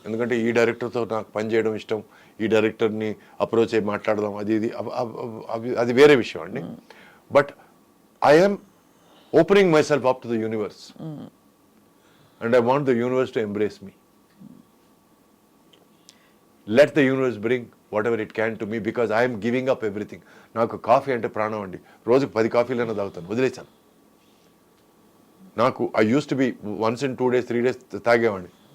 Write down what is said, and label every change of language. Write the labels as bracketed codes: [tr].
[te] ఎందుకంటే ఈ డైరెక్టర్తో నాకు పని చేయడం ఇష్టం, ఈ డైరెక్టర్ని అప్రోచ్ అయ్యి మాట్లాడదాం, అది వేరే విషయం అండి. [en] But I'm opening myself up to the universe and I want the universe to embrace me. Let the universe bring whatever it can to me because I am giving up everything. [te] నాకు coffee అంటే ప్రాణం అండి. రోజుకు 10 కాఫీలైనా తాగుతాను, వదిలేసాను. [en] నాకు I use to be once in 2 days 3 days [te] తాగేవాడిని.